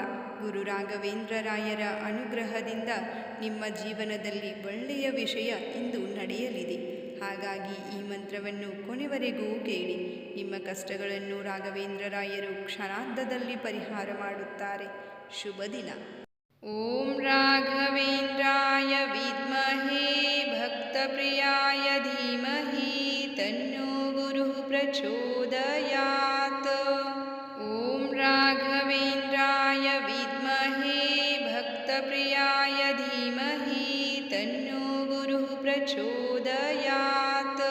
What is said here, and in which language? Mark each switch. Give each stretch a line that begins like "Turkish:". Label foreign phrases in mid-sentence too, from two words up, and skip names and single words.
Kannada: ಗುರು ರಾಘವೇಂದ್ರರಾಯರ ಅನುಗ್ರಹದಿಂದ ನಿಮ್ಮ ಜೀವನದಲ್ಲಿ ಒಳ್ಳೆಯ ವಿಷಯ ಇಂದು ನಡೆಯಲಿದೆ. ಹಾಗಾಗಿ ಈ ಮಂತ್ರವನ್ನು ಕೊನೆವರೆಗೂ ಕೇಳಿ. ನಿಮ್ಮ ಕಷ್ಟಗಳನ್ನು ರಾಘವೇಂದ್ರರಾಯರು ಕ್ಷಣಾರ್ಧದಲ್ಲಿ ಪರಿಹಾರ ಮಾಡುತ್ತಾರೆ. ಶುಭ ದಿನ.
Sanskrit: ಓಂ ರಾಘವೇಂದ್ರಾಯ ವಿದ್ಮಹೇ ಭಕ್ತಪ್ರಿಯಾಯ ಧೀಮಹಿ ತನ್ನೋ ಗುರುಃ ಪ್ರಚೋದಯಾತ್. ಓಂ ರಾಘವೇಂದ್ರಾಯ ವಿದ್ಮಹೇ ಭಕ್ತಪ್ರಿಯಾಯ ಧೀಮಹಿ ತನ್ನೋ ಗುರುಃ ಪ್ರಚೋದಯಾತ್.